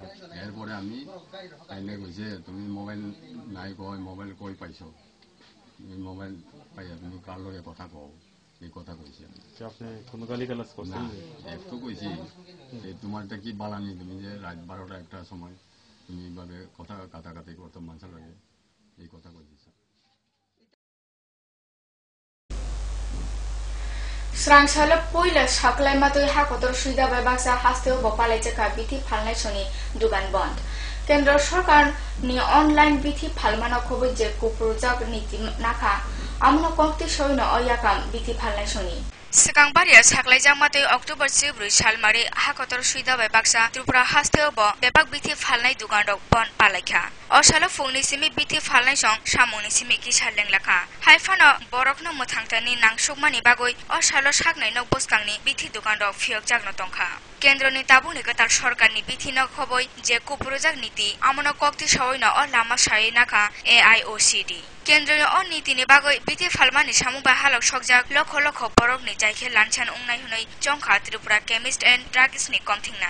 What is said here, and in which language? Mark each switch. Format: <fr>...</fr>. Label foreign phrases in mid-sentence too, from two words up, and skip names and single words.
<bn>এরপরে আমি তাইলে কইছে তুমি মোবাইল নাই কই মোবাইল কই পাইছো তুমি মোবাইল পাইয়া তুমি কার লগে কথা কও এই কথা কইছি আমি আপনি কোনো গালিগালাজ করছেন একটু কইছি তোমারটা কি বালানি তুমি যে রাত 12টা 1টার সময় তুমি এইভাবে কথা কাটাকাটি করতে মানসা লাগে এই কথা কইছি</bn> <trp>Srangsala Poila Shaklai Matoi Hakotor Shida Babasa Hasteo Bopalechaka Biti Palnai Soni Dugan Bond. Kendra Shorkan ni online Biti Palmana Kobe Je Kuprujak Niti Naka Amno Kokti Shoino Oyakam Biti Palnai Soni. Sekangbaria Shaklai Jamatoi October Sibri Shalmari Hakotor Shida Babaksa Tripura Hasteo Bo Bebak Biti Palnai Dugandok Bond Paleka. Oshala Fungni Simi Biti Palnai Song Shamoni Simi Kishaleng Laka. Haifano Borokno Mutangtani Nangsukmani Bagoi Oshala Shagnai Nok Boskangni Biti Dugandok Fiok Jagno Tongka. কেন্দ্রনি তাবুনিকে তার সরকারনি বিধিন খবই যে কুপ্রজাক নীতি আমনো কক্তি সওইন অ লামা সাই নাকা AIOCD কেন্দ্রীয় অ নীতিনি বাগৈ বিধি ফালমানি সামুবা হালক সকজাক লক্ষ লক্ষ বরকনি জায়খে লানছান উংনাই হুনাই জংখা ত্রিপুরা কেমিস্ট এন্ড ড্রাগিস্টনি কমথিংনাই</trp>